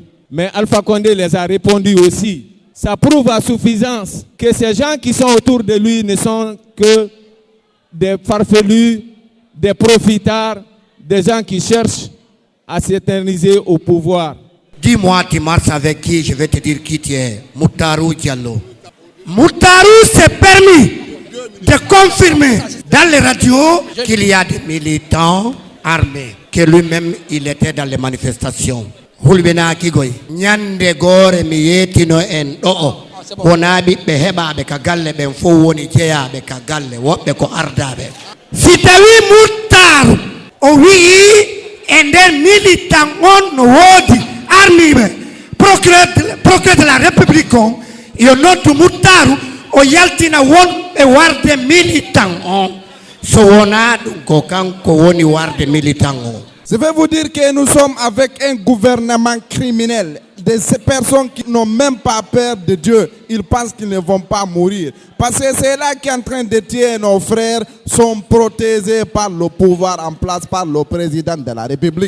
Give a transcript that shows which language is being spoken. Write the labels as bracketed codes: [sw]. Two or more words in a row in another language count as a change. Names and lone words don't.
[fr] Mais Alpha Condé les a répondu aussi. Ça prouve à suffisance que ces gens qui sont autour de lui ne sont que des farfelus, des profitards, des gens qui cherchent à s'éterniser au pouvoir. Dis-moi, tu marches avec qui? Je vais te dire qui tu es. Moutarou Diallo. Moutarou s'est permis de confirmer dans les radios qu'il y a des militants armés, que lui-même il était dans les manifestations. [ff] Hulbena kigoy nyande gore mi yetino en do wona ɓiɓɓe heɓaɓe ka galle ɓen fof woni jeeyaɓe ka galle woɓɓe ko ardaɓe. Si tawi Moutarou o wii e nder militant on no woodi armiɓe [fr] procureur de la république [ff] on yo noddu Moutarou o yaltina wonɓe warde militant on so wona ɗum ko kanko woni warde militant on. [fr] Je vais vous dire que nous sommes avec un gouvernement criminel, de ces personnes qui n'ont même pas peur de Dieu. Ils pensent qu'ils ne vont pas mourir. Parce que c'est là qui est en train de tuer nos frères, sont protégés par le pouvoir en place, par le président de la République.